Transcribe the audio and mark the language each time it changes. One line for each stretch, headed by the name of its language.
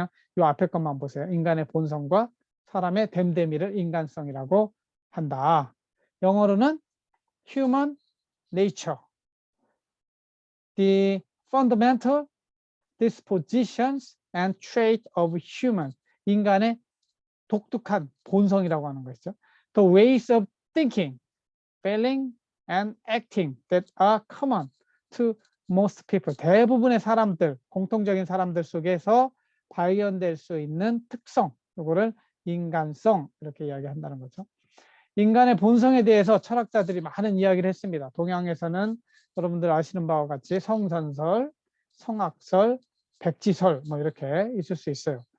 Korean: 그냥 요 앞에 것만 보세요. 인간의 본성과 사람의 됨됨이를 인간성이라고 한다. 영어로는
English: human nature, the fundamental dispositions and trait of human.
Korean: 인간의 독특한 본성이라고 하는 것이죠.
English: The ways of thinking, feeling, and acting that are common to most people.
Korean: 대부분의 사람들, 공통적인 사람들 속에서 발견될 수 있는 특성, 이거를 인간성 이렇게 이야기한다는 거죠. 인간의 본성에 대해서 철학자들이 많은 이야기를 했습니다. 동양에서는 여러분들 아시는 바와 같이 성선설, 성악설, 백지설 뭐 이렇게 있을 수 있어요.